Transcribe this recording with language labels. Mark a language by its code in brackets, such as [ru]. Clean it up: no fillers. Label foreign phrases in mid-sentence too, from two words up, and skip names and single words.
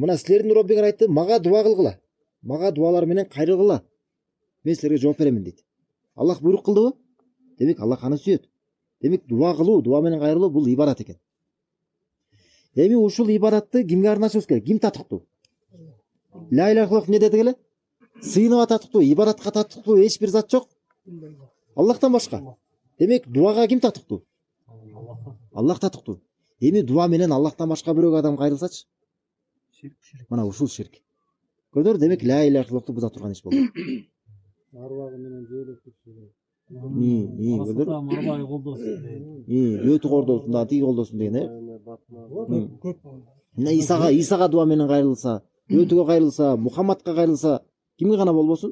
[ky] Мына силердин Роббиңер айтты, "Мага дуа кылгыла. Мага дуалар менен кайрылгыла. Мен силерге жооп беремин" дейт. Аллах буйрук кылдыбы? Демек, Аллах аны сүйөт. Демек, дуа кылуу, дуа менен кайрылуу бул ибадат экен. Эми ушул ибадатты кимге арнашыбыз керек? Ким татыктуу? [ar] لا إله إلا الله [ky] эмне деди эле? Сыйынууга татыктуу, ибадатка татыктуу эч бир зат жок. Аллахтан башка. Демек дуага ким татыктуу? Аллах татыктуу. Эми дуа менен Аллахтан башка бирөөгө адам кайрылсачы? Мына ушул ширк. Көрдүңөр, демек [ar] لا إله إلا الله [ky] буза турган иш болду. Арбагы менен жөөлөп кетти. Көрдүңөр? Арбагы колдосун. Өтү кордосун да, тиги колдосун деген, Көп. Мына Исага дуа менен кайрылса, өтүгө кайрылса, Мухаммадка кайрылса, кимге гана болбосун?